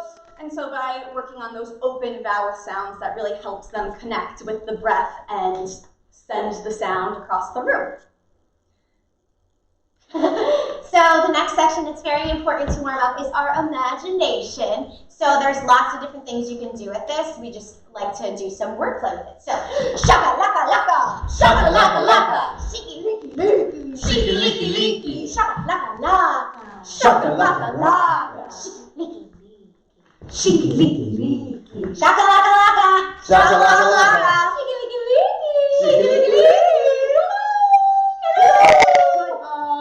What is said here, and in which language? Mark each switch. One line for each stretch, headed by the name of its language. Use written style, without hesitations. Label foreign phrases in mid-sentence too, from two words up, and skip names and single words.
English: And so by working on those open vowel sounds, that really helps them connect with the breath and send the sound across the room. So the next section that's very important to warm up is our imagination. So there's lots of different things you can do with this. We just like to do some wordplay with it. So shaka laka laka, shaka laka laka, shiki liki liki, shiki liki liki, shaka laka laka, shaka laka laka, shiki liki liki, shaka laka laka, shaka laka laka, shiki liki liki, shiki liki liki. Good